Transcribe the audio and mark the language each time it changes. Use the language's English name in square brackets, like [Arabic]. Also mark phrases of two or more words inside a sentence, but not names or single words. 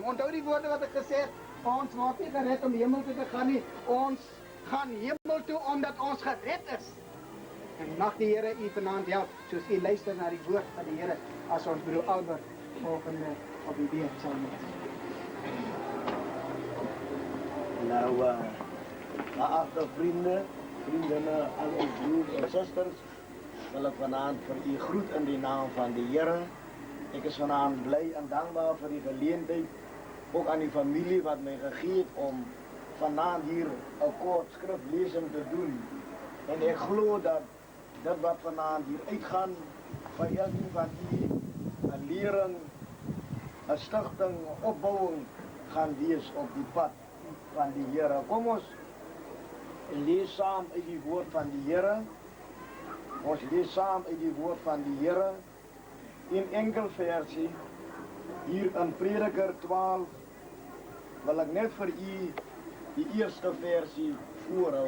[Afrikaans] Onthou die woorde wat ek gesê het, ons word nie gered om hemel toe te gaan nie. Ons gaan hemel toe omdat ons gered is. En mag die Here u vanaand help, soos u luister na die woord van die Here, as ons broer Albert volgende op die beurt sal wees. Nou, [Dutch] geachte vriendinnen, al ons broers en zusters, wil ik vanavond voor u groet in de naam van de Heer. Ik is vanavond blij en dankbaar voor [Afrikaans] die gelegenheid, ook aan die familie wat [Dutch] mij gegeven om vanavond hier een kort schriftlezing te doen. En ik geloof dat dat wat vanavond hier uitgaan, voor elkeen van u een lering, een stichting, een opbouwing [Afrikaans] gaan wees op die pad van die Heer. Kom ons lees saam uit die woord van die Heer. Ons lees saam uit die woord van die Heer in enkel versie. Hier in Prediker 12 wil ek net vir u die eerste versie voorhou.